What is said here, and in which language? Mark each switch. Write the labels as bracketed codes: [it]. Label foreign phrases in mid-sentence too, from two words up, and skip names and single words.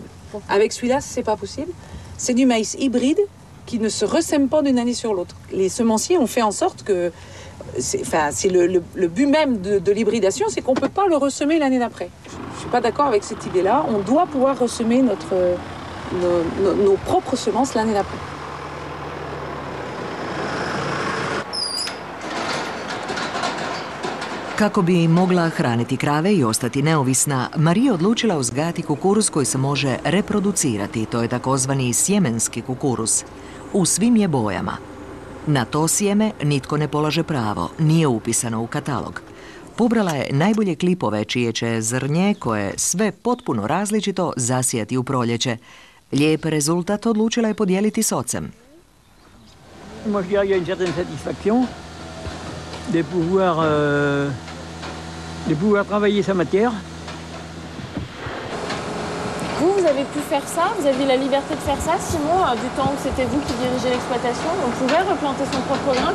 [fr] Avec celui-là, c'est pas possible. C'est du maïs hybride qui ne se ressème pas d'une année sur l'autre. Les semenciers ont fait en sorte que... C'est le but même de l'hybridation, c'est qu'on ne peut pas le ressemer l'année d'après. Je ne suis pas d'accord avec cette idée-là. On doit pouvoir ressemer nos propres semences l'année d'après. [hr] Kako bi mogla hraniti krave i ostati neovisna, Marija odlučila uzgajati kukuruz koji se može reproducirati, to je takozvani sjemenski kukuruz. U svim je bojama. Na to sjeme nitko ne polaže pravo, nije upisano u katalog. Pobrala je najbolje klipove čije će zrnje, koje sve potpuno različito, zasijati u proljeće. Lijep rezultat odlučila je podijeliti s ocem. [fr] Moi, je dirais qu'il y a une certaine satisfaction de pouvoir travailler sa matière. Vous avez pu faire ça, vous aviez la liberté de faire ça, sinon, du temps où c'était vous qui dirigez l'exploitation, on pouvait replanter son propre grain.